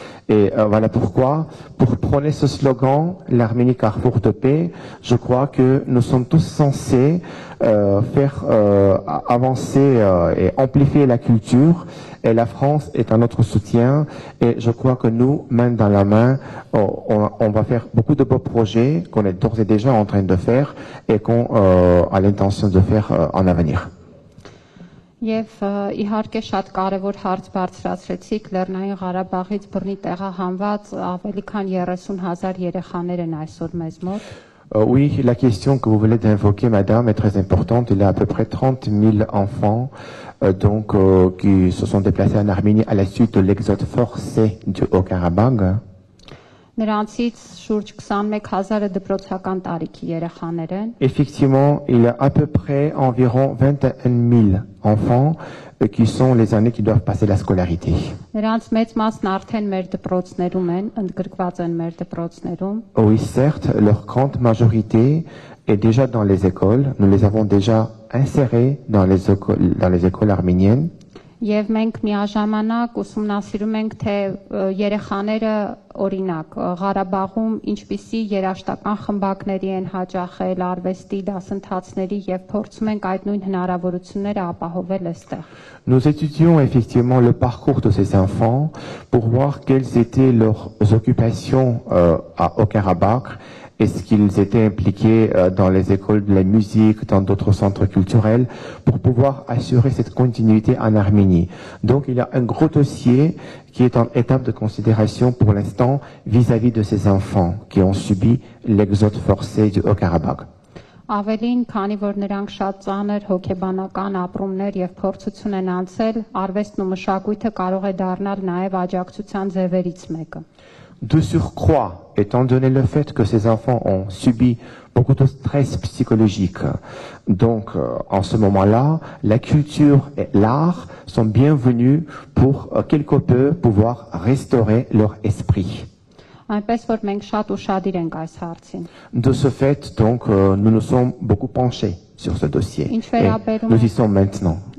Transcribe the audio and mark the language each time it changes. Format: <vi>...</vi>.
<fr>Et voilà pourquoi, pour prôner ce slogan, l'Arménie carrefour de paix, je crois que nous sommes tous censés faire avancer et amplifier la culture, et la France est à notre soutien, et je crois que nous, main dans la main, on va faire beaucoup de beaux projets qu'on est d'ores et déjà en train de faire et qu'on a l'intention de faire en avenir.</fr> <hy>Եվ իհարկե շատ կարևոր հարց բարձրացրեցիք, Լեռնային Ղարաբաղից բռնի տեղահանված ավելի քան 30,000 երեխաներ են այսօր մեզ մոտ։</hy> <fr>Oui, la question que vous venez d'invoquer, madame, est très importante. Il y a à peu près 30 000 enfants qui se sont déplacés en Arménie à la suite de l'exode forcé du Haut-Karabagh.</fr> <hy>Նրանցից շուրջ 21,000-ը դպրոցական տարիքի երեխաներ են։</hy> <fr>Effectivement, il y a à peu près environ 21 000 enfants qui sont les années qui doivent passer la scolarité.</fr> <hy>Նրանց մեծ մասն արդեն մեր դպրոցներում են, ընդգրկված են մեր դպրոցներում։</hy> <fr>Oui, certes, leur grande majorité est déjà dans les écoles. Nous les avons déjà insérés dans les écoles arméniennes.</fr> <hy>Եվ մենք միաժամանակ ուսումնասիրում ենք, թե երեխաները օրինակ Ղարաբաղում ինչպիսի երաժշտական խմբակների են հաճախել, արվեստի դասընթացների եւ փորձում ենք այդ նույն հնարավորությունները ապահովել այստեղ։</hy> <fr>Nous étudions effectivement le parcours de ces enfants pour voir quelles étaient leurs occupations au Karabakh. Est-ce qu'ils étaient impliqués dans les écoles de la musique, dans d'autres centres culturels, pour pouvoir assurer cette continuité en Arménie. Donc il y a un gros dossier qui est en étape de considération pour l'instant vis-à-vis de ces enfants qui ont subi l'exode forcé du Haut-Karabakh.</fr> <hy>Ավելին, քանի որ նրանք շատ ծանր հոգեբանական ապրումներ եւ փորձություն են անցել, արվեստն ու մշակույթը կարող է դառնալ նաեւ աջակցության ձևերից մեկը։</hy> <fr>De surcroît, étant donné le fait que ces enfants ont subi beaucoup de stress psychologique, donc en ce moment-là, la culture et l'art sont bienvenus pour quelque peu pouvoir restaurer leur esprit.</fr> <hy>Այնպես որ մենք շատ ուշադիր ենք այս հարցին։</hy> <fr>De ce fait, donc, nous nous sommes beaucoup penchés sur ce dossier. Et nous y sommes maintenant.</fr>